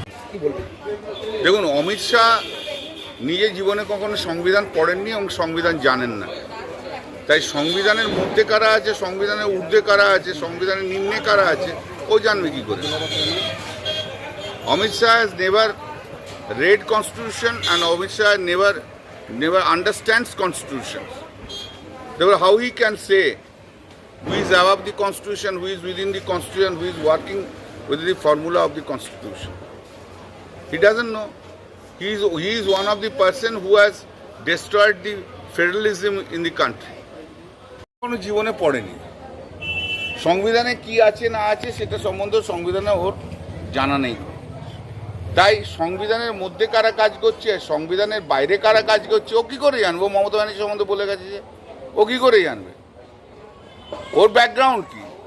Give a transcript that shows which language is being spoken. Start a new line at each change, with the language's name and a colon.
Bangla: কি বলবেন? দেখুন, অমিত শাহ নিজে জীবনে কখনো সংবিধান পড়েননি এবং সংবিধান জানেন না। তাই সংবিধানের মধ্যে কারা আছে, সংবিধানের ঊর্ধ্বে কারা আছে, সংবিধানের নিম্নে কারা আছে, ও জানবে কি করে?
English: Amit Shah has never read constitution and Amit Shah never understands constitution. Therefore, how he can say who is above the constitution, who is within the constitution, who is working with the formula of the constitution? He doesn't know. He is one of the person who has destroyed the federalism in the country.
Bangla: কোনো জীবনে পড়েনি, সংবিধানে কি আছে না আছে সেটা সম্বন্ধে সংবিধানে ওর জানা নেই। তাই সংবিধানের মধ্যে কারা কাজ করছে, সংবিধানের বাইরে কারা কাজ করছে, ও কী করে জানবে? মমতা ব্যানার্জি সম্বন্ধে বলে গেছে যে, ও কী করে জানবে? ওর ব্যাকগ্রাউন্ড কি?